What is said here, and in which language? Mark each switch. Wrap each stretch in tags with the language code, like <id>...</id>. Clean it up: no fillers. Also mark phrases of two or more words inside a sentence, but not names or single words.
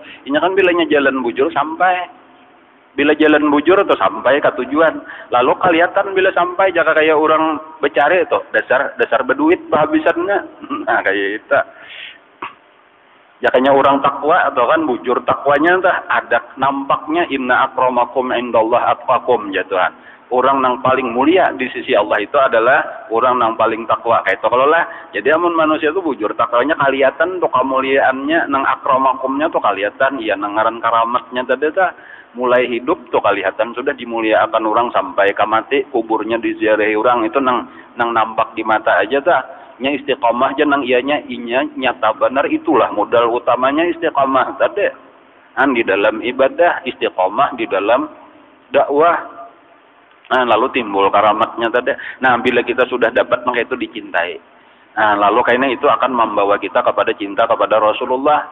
<bjn>Ini kan bilanya jalan bujur sampai, bila jalan bujur tuh sampai ke tujuan. Lalu kelihatan bila sampai jaka kayak orang becari itu dasar berduit kehabisannya. Nah kayak itu. Jakanya orang takwa atau kan bujur takwanya entah ada nampaknya</bjn> <ar>إن أكرمكم عند الله أتقاكم</ar> <bjn>jatuhan. Orang yang paling mulia di sisi Allah itu adalah orang yang paling takwa. Kayak itu kalau lah. Jadi amun manusia itu bujur takwanya kelihatan tuh kemuliaannya nang akramakumnya tuh kelihatan ya nang ngaran karamatnya tadi tuh mulai hidup tuh kelihatan sudah dimuliakan orang sampai mati kuburnya diziarahi orang itu nang nampak di mata aja tuh. Nya istiqamah aja nang ianya nyata benar itulah modal utamanya istiqamah tadi. Di dalam ibadah istiqamah di dalam dakwah. Lalu timbul karamatnya tadi. Bila kita sudah dapat maka itu dicintai. Lalu kayaknya itu akan membawa kita kepada cinta kepada Rasulullah.</bjn>